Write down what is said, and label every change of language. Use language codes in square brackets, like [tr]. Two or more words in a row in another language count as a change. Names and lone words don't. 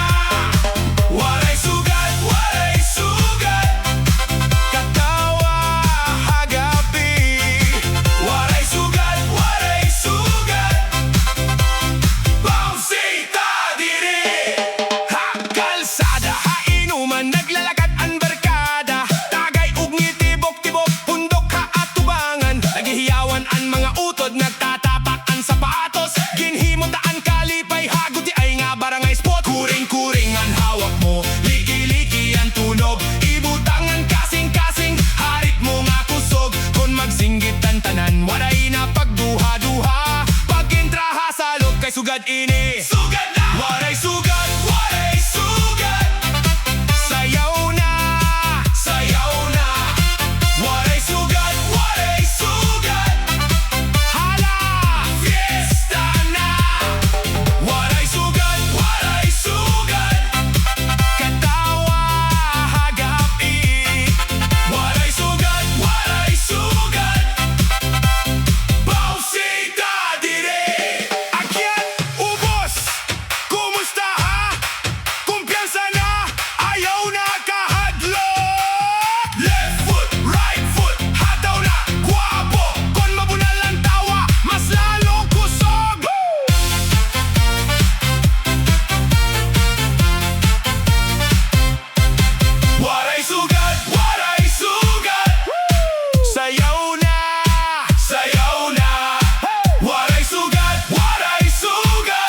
[war] Waray sugad, waray sugad. Katawa, hagapi. Waray sugad, waray sugad. Pausita diri. Ha, kalsada, ha, inuman, naglalakad ang barkada. Tagay ug ngitibok-tibok, pundok ha at tubangan. Naghihiyawan ang mga utod, nagtatapak ang sapatos. Ginhimutaan kalipay, haguti ay nga barangay spot. Kuring-kuring ang hawak mo, liki-liki ang tunog. Ibutangan kasing-kasing, harit mo nga kusog. Kung magsinggit ang tanan, waray na pagduha-duha. Pag-intra hasalog kay sugad ini, sugad na! Waray sugad, waray sugad. Sayaw na, sayaw na. Waray sugad, waray sugad. Hala, fiesta na. Waray sugad, waray sugad. Katawa, hagapi. Waray sugad, waray sugad. Pausita dire. Akyat, ubos. Kumusta ha? Kumpiyansa na. Ayaw na kahadlok. [en] Left foot, right foot. [war] Hataw na, guwapo. Kon mabunal ang tawa, mas lalong kusog. Waray sugad, waray sugad. Sayaw na, sayaw na. Waray sugad, waray sugad.